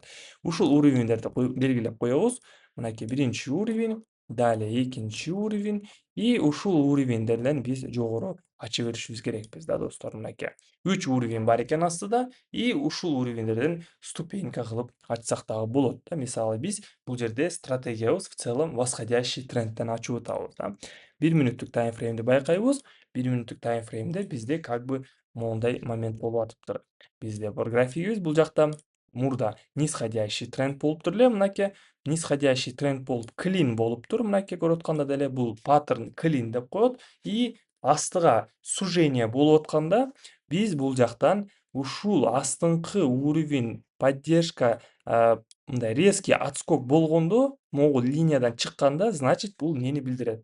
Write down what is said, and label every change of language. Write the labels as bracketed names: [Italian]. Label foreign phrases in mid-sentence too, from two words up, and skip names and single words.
[Kyrgyz] Ушул уровеньдерди белгилеп коебуз. Мынакей биринчи уровень, далее экинчи уровень, и ушул уровеньдерден биз жогору ача беришибиз керекпиз да, достор. Мынакей 3 уровень бар экен астыда, и ушул уровеньдерден ступенька кылып ачсак дагы болот да. Мисалы, биз бул жерде стратегиябыз [Russian] в целом восходящий [Kyrgyz] трендтен ачып атабыз да. 1 мүнөттүк таймфреймди байкайбыз. 1 мүнөттүк таймфреймде бизде [Russian] как бы [Kyrgyz] моундай момент болуп атыптыр. Бизде бар графигибиз бул жакта мурда [Russian] нисходящий тренд [Kyrgyz] болуптур эле. Мынакей [Russian] нисходящий тренд [Kyrgyz] болуп клин болуптур. Мынакей көрүп аткандай эле бул паттерн клин деп коет. И астыга сужение болуп атканда биз бул жактан ушул астыңкы [Russian] уровень поддержка [Kyrgyz] мындай [Russian] резкий отскок [Kyrgyz] болгондо, могул линиядан чыкканда, значит бул эмнени билдирет?